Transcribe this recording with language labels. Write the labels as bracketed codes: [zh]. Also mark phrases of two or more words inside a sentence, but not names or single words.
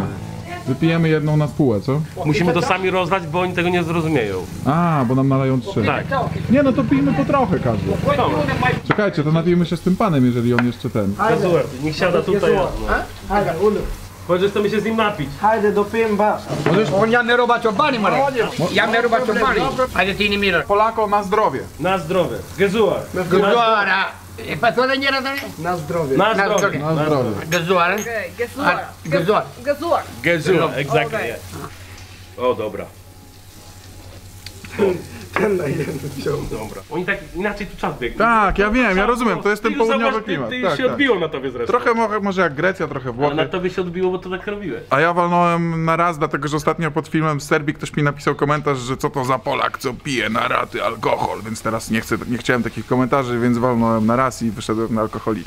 [pl] Wypijemy jedną na spółę, co? Musimy to sami rozlać, bo oni tego nie zrozumieją. A, bo nam naleją 3. Tak. Nie, no to pijmy po trochę każdy. Czekajcie, to napijmy się z tym panem, jeżeli on jeszcze ten. Gazuer, niech siada tutaj. Chodź, że chcemy się z nim napić. [sq] Hajde, dopijemy ba. On jam me roba çobani, more. Jam me roba çobani. Hajde tini mirë. [pl] Polakom na zdrowie. Na zdrowie. [sq] Gazuer. Gëzuara. E pa thonë njëra tani? [pl] Na zdrowie. Na zdrowie. Na zdrowie. [sq] Gëzuar. Gëzuar. Gazuer, exactly. [pl] O, dobra. Na jeden wziął. Dobra. Oni tak inaczej tu czas biegnie. Tak, ja wiem, ja rozumiem, to jest ten Ty już południowy zobacz, klimat. Ty Tak, już się tak. odbiło na tobie zresztą. Trochę może jak Grecja, trochę Ale Włochy. na tobie się odbiło, bo to tak robiłeś. A ja walnąłem na raz, dlatego że ostatnio pod filmem z Serbii ktoś mi napisał komentarz, że co to za Polak, co pije na raty alkohol, więc teraz nie chciałem takich komentarzy, więc walnąłem na raz i wyszedłem na alkoholika.